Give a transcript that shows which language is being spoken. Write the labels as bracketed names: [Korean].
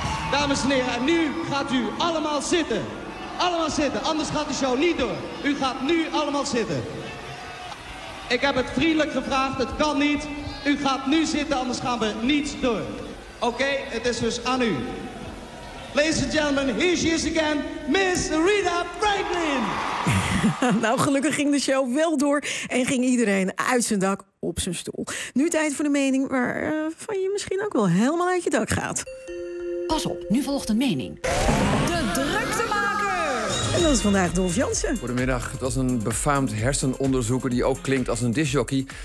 [Dutch] Dames en heren, en nu gaat u allemaal zitten. Allemaal zitten, anders gaat de show niet door. U gaat nu allemaal zitten. Ik heb het vriendelijk gevraagd, het kan niet. U gaat nu zitten, anders gaan we niet door. Oké, het is dus aan u. [English] Ladies and gentlemen, here she is again, Miss Aretha Franklin. [Dutch] Nou, gelukkig ging de show wel door en ging iedereen uit zijn dak op zijn stoel. Nu tijd voor de mening waarvan je misschien ook wel helemaal uit je dak gaat. Pas op, nu volgt een mening. De drukte maken! En dat is vandaag Dolf Jansen. Goedemiddag. Het was een befaamd hersenonderzoeker die ook klinkt als een disjockey.